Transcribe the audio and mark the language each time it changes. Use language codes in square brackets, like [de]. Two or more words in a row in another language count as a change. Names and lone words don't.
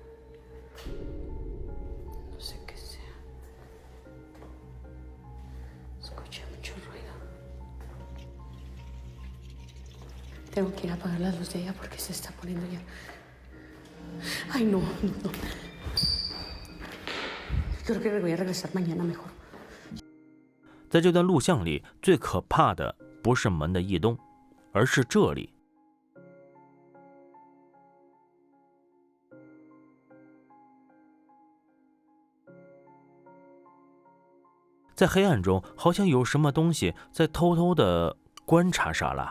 [es] No sé qué sea. Escucha mucho ruido. Tengo que ir a apagar la luz de ella porque se está poniendo ya. Ay, no. Creo que voy a regresar mañana mejor. [zh] 在这段录像里，最可怕的不是门的异动，而是这里。在黑暗中，好像有什么东西在偷偷地观察莎拉。